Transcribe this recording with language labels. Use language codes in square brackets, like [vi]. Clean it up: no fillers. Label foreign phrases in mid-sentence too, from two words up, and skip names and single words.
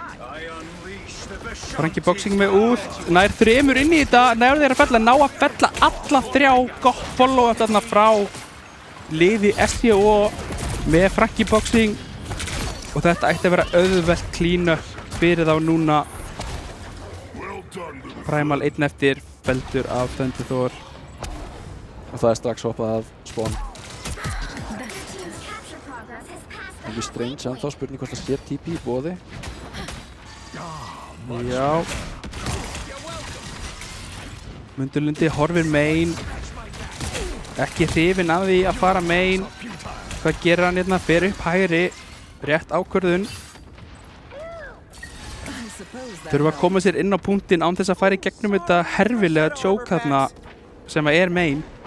[is] Frankie Boxing með út, nær þremur inn í þetta, nær þeir að fella, ná að fella alla þrjá, gott follow eftir þarna frá liði SJO með Frankie Boxing og þetta ætti að vera auðvelt [en] clean up [is] fyrir þá núna. Primal einn eftir, feldur af Thunderthor. Og það er strax hoppað af Spawn. [en] Capture progress has passed [is] Ekki Strange en þá spurning hvort það sé TP í boði. Já. Mundulundi horfir main, ekki hrifinn af því að fara main. Hvað gerir hann hérna? Fer upp hægri, rétt ákvörðun. Þurfa að koma sér inn á punktinn án þess að fara í gegnum þetta herfilega choke þarna sem að er main.